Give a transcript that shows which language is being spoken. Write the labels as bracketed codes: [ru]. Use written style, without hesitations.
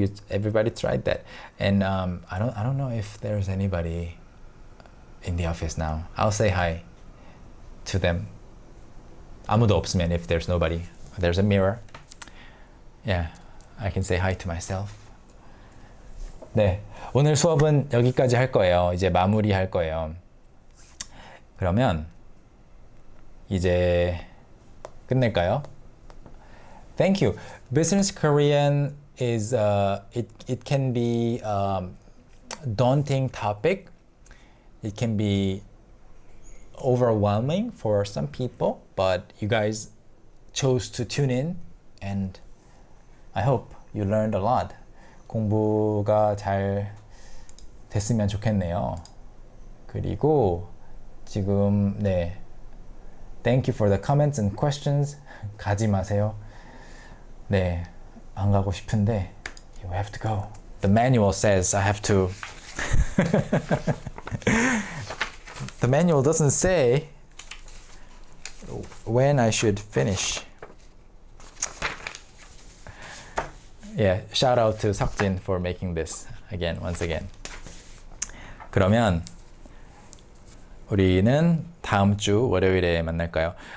[en] Everybody tried that, and I don't know if there's anybody in the office now. I'll say hi to them. [ko] 아무도 없으면, [en] if there's nobody, there's a mirror. Yeah, I can say hi to myself. [ko] 네, 오늘 수업은 여기까지 할 거예요. 이제 마무리할 거예요. 그러면 이제 끝낼까요? [en] Thank you. Business Korean is it can be daunting topic. It can be overwhelming for some people, but you guys chose to tune in, and I hope you learned a lot. [ko] 공부가 잘 됐으면 좋겠네요. 그리고 지금 [en] Thank you for the comments and questions. [ko] 가지 마세요. 네, 안 가고 싶은데 [en] you have to go. The manual says I have to. The manual doesn't say when I should finish. Yeah, shout out to 석진 for making this again, once again. [ko] 그러면 우리는 다음 주 월요일에 만날까요?